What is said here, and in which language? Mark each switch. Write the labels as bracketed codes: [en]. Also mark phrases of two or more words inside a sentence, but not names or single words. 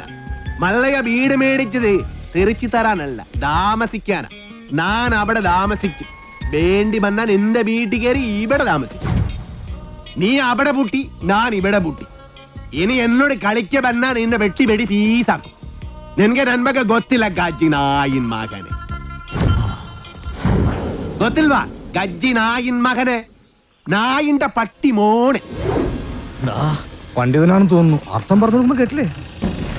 [ml] മല്ലയ വീട് മേടിച്ചത് തെറിച്ചു തരാനല്ല, താമസിക്കാനാ. ഞാൻ അവിടെ താമസിക്കും. വേണ്ടി വന്നാൽ നിന്റെ വീട്ടിൽ കയറി ഇവിടെ താമസിക്കും. നീ അവിടെ പൂട്ടി, ഞാൻ ഇവിടെ പൂട്ടി. ഇനി എന്നോട് കളിക്ക വന്നാൽ നിന്നെ വെട്ടി വെടി പീസാക്കും. നിനക്ക് നന്മക്ക് [kn] ಗೊತ್ತಿಲ್ಲ ಗಜ್ಜಿ ನಾಯಿನ್ ಮಗನೆ. ಗೊತ್ತಿಲ್ವಾ ಗಜ್ಜಿ ನಾಯಿನ್ ಮಗനെ, [ml] നായിന്റെ പട്ടി മോനെ. പണ്ഡിതനാണെന്ന് തോന്നുന്നു. അർത്ഥം പറഞ്ഞൊന്നും കേട്ടില്ലേ?